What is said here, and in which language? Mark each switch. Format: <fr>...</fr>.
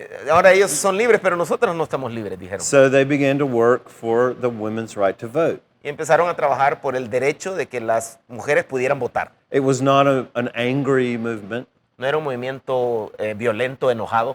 <es>Ahora ellos son libres, pero nosotros no estamos libres, dijeron.</es> <en>So they began to work for the women's right to vote.</en> <es>Y empezaron a trabajar por el derecho de que las mujeres pudieran votar.</es> <en>It was not an angry movement.</en> <es>No era un movimiento violento, enojado.</es>